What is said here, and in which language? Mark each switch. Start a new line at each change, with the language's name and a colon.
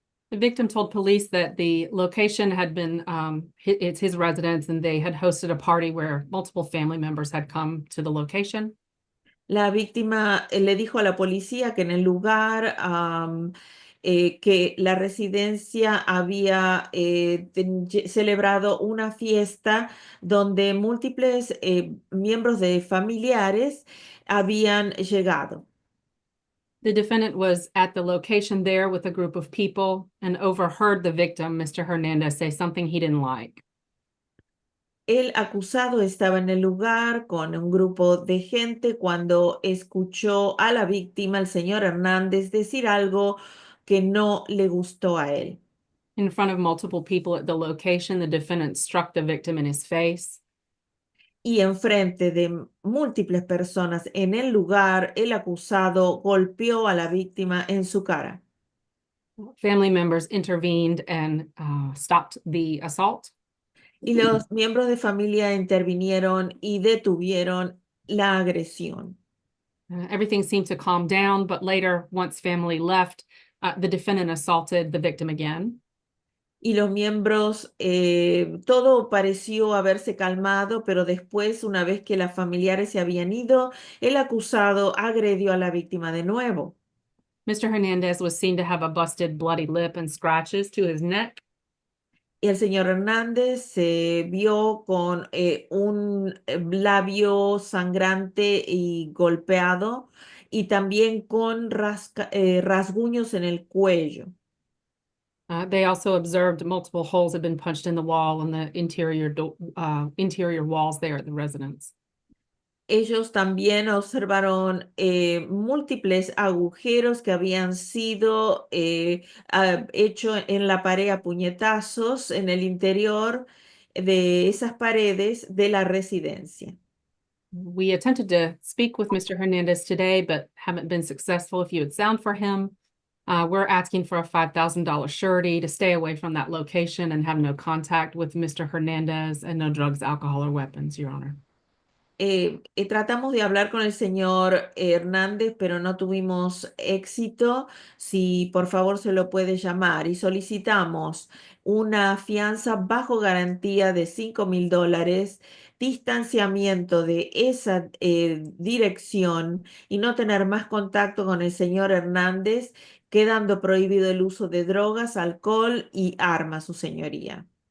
English: The victim told police that the location had been, it's his residence, and they had hosted a party where multiple family members had come to the location.
Spanish: La víctima le dijo a la policía que en el lugar que la residencia había celebrado una fiesta donde múltiples miembros de familiares habían llegado.
English: The defendant was at the location there with a group of people and overheard the victim, Mr. Hernandez, say something he didn't like.
Spanish: El acusado estaba en el lugar con un grupo de gente cuando escuchó a la víctima, el señor Hernández, decir algo que no le gustó a él.
English: In front of multiple people at the location, the defendant struck the victim in his face.
Spanish: Y enfrente de múltiples personas en el lugar, el acusado golpeó a la víctima en su cara.
English: Family members intervened and stopped the assault.
Spanish: Y los miembros de familia intervinieron y detuvieron la agresión.
English: Everything seemed to calm down, but later, once family left, the defendant assaulted the victim again.
Spanish: Y los miembros, todo pareció haberse calmado, pero después, una vez que las familiares se habían ido, el acusado agredió a la víctima de nuevo.
English: Mr. Hernandez was seen to have a busted, bloody lip and scratches to his neck.
Spanish: Y el señor Hernández se vio con un labio sangrante y golpeado y también con rasguños en el cuello.
English: They also observed multiple holes had been punched in the wall on the interior walls there at the residence.
Spanish: Ellos también observaron múltiples agujeros que habían sido hechos en la pared a puñetazos en el interior de esas paredes de la residencia.
English: We attempted to speak with Mr. Hernandez today, but haven't been successful. If you would sound for him, we're asking for a $5,000 surety to stay away from that location and have no contact with Mr. Hernandez and no drugs, alcohol, or weapons, Your Honor.
Spanish: Tratamos de hablar con el señor Hernández, pero no tuvimos éxito. Si por favor se lo puede llamar y solicitamos una fianza bajo garantía de $5,000, distanciamiento de esa dirección y no tener más contacto con el señor Hernández, quedando prohibido el uso de drogas, alcohol y armas, su señoría.